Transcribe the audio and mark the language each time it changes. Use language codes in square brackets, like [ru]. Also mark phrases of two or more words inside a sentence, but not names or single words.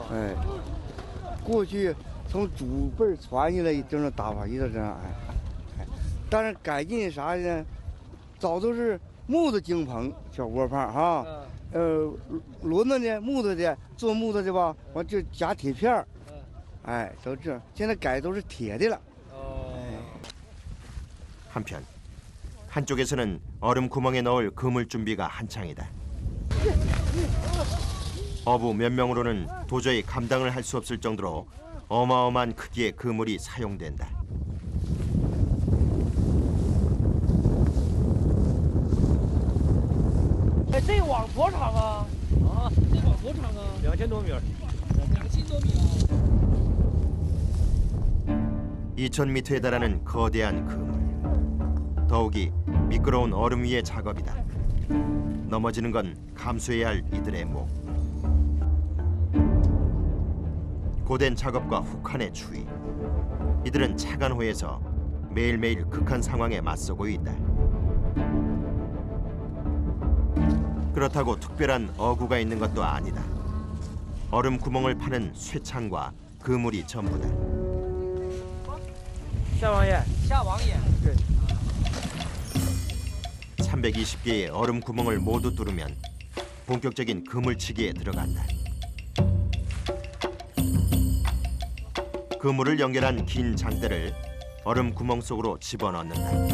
[zh] 哎，过去从祖辈传下来这种打法，一直这样哎，但是改进啥呢？早都是木头井棚小窝棚哈，轮子呢木头的，做木头的吧，完就夹铁片儿，哎，都这样。现在改都是铁的了。 [ko] 한편 한쪽에서는 얼음 구멍에 넣을 그물 준비가 한창이다. 어부 몇 명으로는 도저히 감당을 할 수 없을 정도로 어마어마한 크기의 그물이 사용된다. [zh] 哎，这网多长啊？啊，这网多长啊？2000多米。2000多米啊！ [ko] 2000m에 달하는 거대한 그물. 더욱이 미끄러운 얼음 위의 작업이다. 넘어지는 건 감수해야 할 이들의 목. 고된 작업과 혹한의 추위. 이들은 차간호에서 매일매일 극한 상황에 맞서고 있다. 그렇다고 특별한 어구가 있는 것도 아니다. 얼음 구멍을 파는 쇠창과 그물이 전부다. [zh] 下网眼，下网眼。对。 [ko] 320개의 얼음 구멍을 모두 뚫으면 본격적인 그물치기에 들어간다. 그물을 연결한 긴 장대를 얼음 구멍 속으로 집어넣는다.